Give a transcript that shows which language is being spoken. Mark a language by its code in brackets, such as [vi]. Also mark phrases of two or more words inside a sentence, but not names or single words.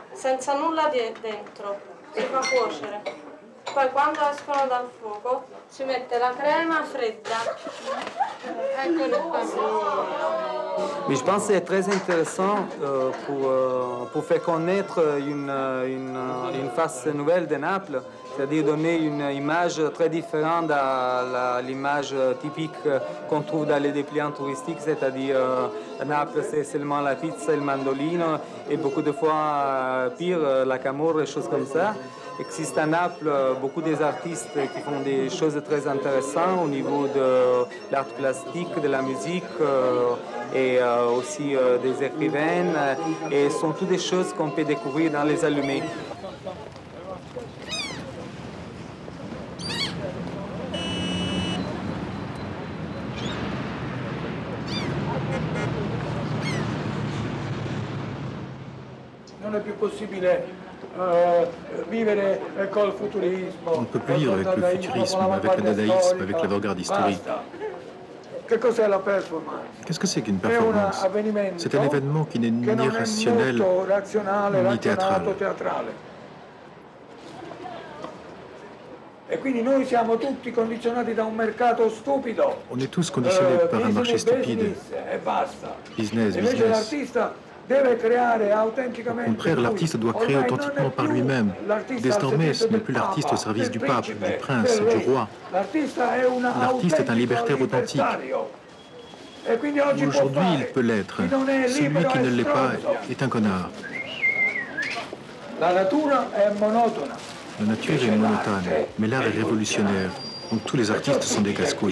[it] senza nulla dentro, si fa cuocere. Poi quando escono dal fuoco si mette la crema fredda. Eccole qua. [fr] Mais je pense que c'est très intéressant pour faire connaître une face nouvelle de Naples, c'est-à-dire donner une image très différente à l'image typique qu'on trouve dans les dépliants touristiques, c'est-à-dire Naples c'est seulement la pizza et le mandolino, et beaucoup de fois pire, la camorra et choses comme ça. Il existe à Naples beaucoup des artistes qui font des choses très intéressantes au niveau de l'art plastique, de la musique et aussi des écrivaines. Et ce sont toutes des choses qu'on peut découvrir dans les allumés. [it] Non è più possibile vivere col futurismo. [fr] On ne peut plus vivre avec le futurisme, avec le dadaïsme, avec l'avant-garde historique. [it] Che cos'è la performance? [fr] Qu'est-ce que c'est qu'une performance? C'est un événement qui n'est ni rationnel ni théâtral. [it] E quindi noi siamo tutti condizionati da un mercato stupido. [fr] On est tous conditionnés par un marché stupide. [it] E basta. Business, Invece business. l'artista deve creare autenticamente. [fr] Au contraire, l'artiste doit créer authentiquement par lui-même. Désormais, ce n'est plus l'artiste au service du pape, du prince, du roi. L'artiste est un libertaire authentique. Aujourd'hui, il peut l'être. Celui qui ne l'est pas est un connard. [it] La natura è monotona. [fr] La nature est monotone, mais l'art est révolutionnaire. Donc tous les artistes sont des casse-couilles.